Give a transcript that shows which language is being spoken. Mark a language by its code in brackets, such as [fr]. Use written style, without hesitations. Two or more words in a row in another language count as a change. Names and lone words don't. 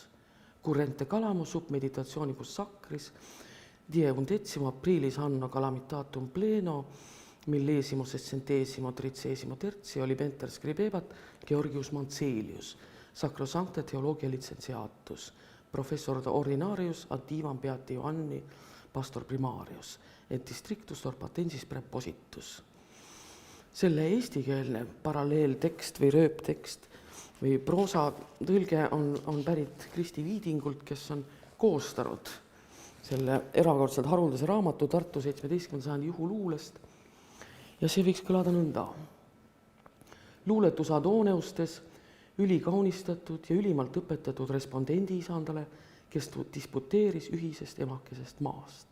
[la] Currente calamo sub meditationibus sacris, die 11 aprillis anno calamitatum pleno, millesimo sessentesimo tricesimo tertio libenter scribebat Georgius Mantselius, sacrosancta theologia licenziatus, professor ordinarius ad divam beati Johanni, pastor primarius, et districtus Torpatensis prepositus. [et] Selle eestikeelne paralleeltekst või rööptekst või proosa tõlge on pärit Kristi Viidingult, kes on koostanud selle erakordselt haruldase raamatu Tartu 17. sajandi juhuluulest. Ja see võiks kõlada nõnda. Luuletus Adoneustes ülikaunistatud ja ülimalt õpetatud respondendi isandale, kes disputeeris ühisest emakesest maast.